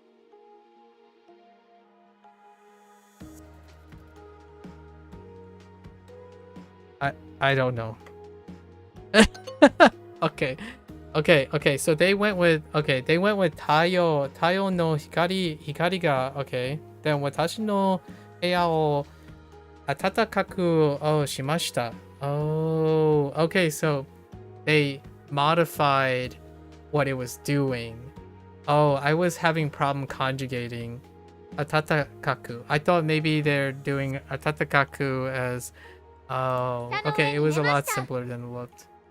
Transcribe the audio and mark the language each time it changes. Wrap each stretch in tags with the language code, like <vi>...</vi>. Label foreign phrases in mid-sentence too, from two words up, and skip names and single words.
<en>I don't know. Okay. So they went with</en> <ja>太陽の光が</ja> <en>okay.</en> <ja>Then 私の部屋を暖かくをしました.</ja> <en>Oh, okay. So they modified what it was doing. Oh, I was having problem conjugating atatakaku. I thought maybe they're doing atatakaku as oh, okay, it was a lot simpler than it looked.</en>